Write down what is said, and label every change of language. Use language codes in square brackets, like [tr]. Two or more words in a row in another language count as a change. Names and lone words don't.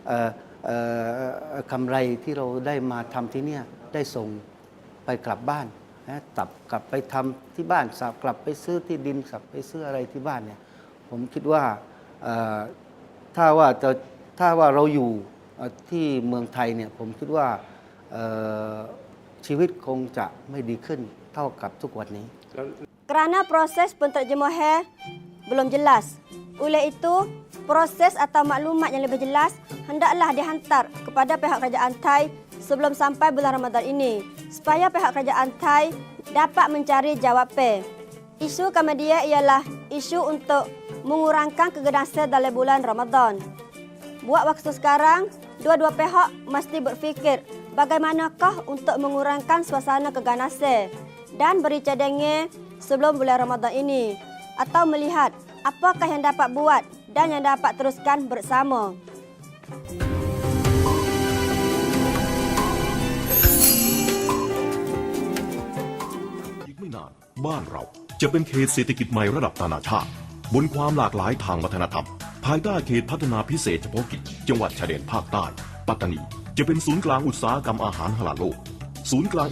[th] นำกำไรที่เราได้มาทำที่นี่ได้ส่งไปกลับบ้านกลับไปทำที่บ้านกลับไปซื้อที่ดินกลับไปซื้ออะไรที่บ้านเนี่ยผมคิดว่าถ้าว่าเราอยู่ที่เมืองไทยเนี่ยผมคิดว่าชีวิตคงจะไม่ดีขึ้นเท่ากับทุกวันนี้ [ms] Kerana proses penterjemahan belum jelas. Oleh itu, proses atau maklumat yang lebih jelas hendaklah dihantar kepada pihak kerajaan Thai sebelum sampai bulan Ramadan ini supaya pihak kerajaan Thai dapat mencari jawapan. Isu kemudian ialah isu untuk mengurangkan keganasan dalam bulan Ramadan. Buat waktu sekarang, dua-dua pihak mesti berfikir bagaimanakah untuk mengurangkan suasana keganasan dan beri cadangan sebelum bulan Ramadan ini atau melihat apakah yang dapat buat dan yang dapat teruskan bersama. [th] อีกไม่นานบ้านเราจะเป็นเขตเศรษฐกิจใหม่ระดับนานาชาติบนความหลากหลายทางวัฒนธรรมภายใต้เขตพัฒนาพิเศษเฉพาะกิจจังหวัดชายแดนภาคใต้ปัตตานีจะเป็นศูนย์กลางอุตสาหกรรมอาหารฮาลาลโลกศูนย์กลางอิ